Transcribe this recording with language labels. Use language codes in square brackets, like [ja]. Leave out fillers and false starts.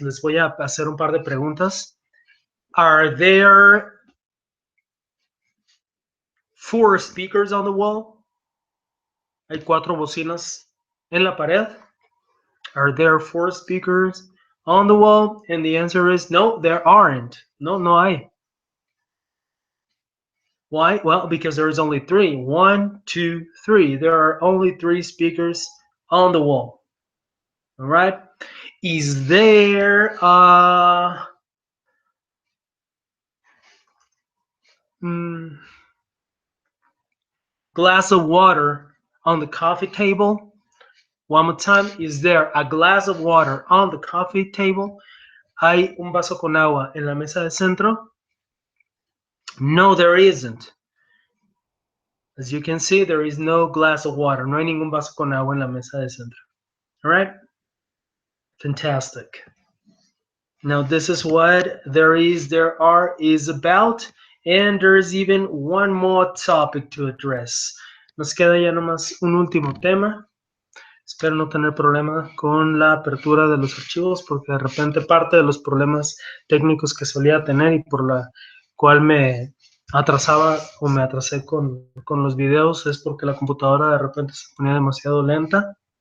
[es] Les voy a hacer un par de preguntas. [en] Are there 4 speakers on the wall? [es] ¿Hay 4 bocinas en la pared? [en] Are there 4 speakers on the wall? And the answer is no, there aren't. [es] No, no hay. [en] Why? Well, because there is only 3. 1, 2, 3. There are only 3 speakers on the wall. All right. Is there a glass of water on the coffee table? One more time. Is there a glass of water on the coffee table? [es] ¿Hay un vaso con agua en la mesa de centro? [en] No, there isn't. As you can see, there is no glass of water. [es] No hay ningún vaso con agua en la mesa de centro. [en] All right? Fantastic. Now, this is what there is, there are, is about. And there's even one more topic to address. [es] Nos queda ya nomás un último tema. Espero no tener problema con la apertura de los archivos porque de repente parte de los problemas técnicos que solía tener y por la cual me atrasaba o me atrasé con los videos es porque la computadora de repente se ponía demasiado lenta.